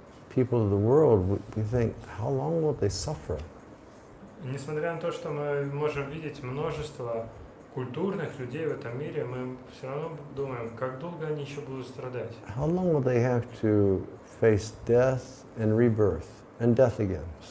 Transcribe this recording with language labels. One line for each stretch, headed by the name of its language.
English: people of the world, we think, how long will they suffer?
Russian: И несмотря на то, что мы можем видеть множество культурных людей в этом мире, мы все равно думаем, как долго они еще будут страдать.
English: How long will they have to face death and rebirth and death again?